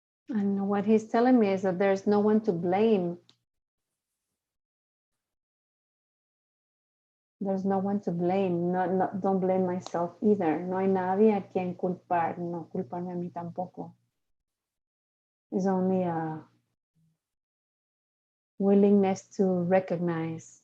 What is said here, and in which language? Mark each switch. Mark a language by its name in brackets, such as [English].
[English] And what he's telling me is that there's no one to blame. There's no one to blame. Don't blame myself either. [Spanish] No hay nadie a quien culpar. No culparme a mí tampoco. [English] It's only a willingness to recognize.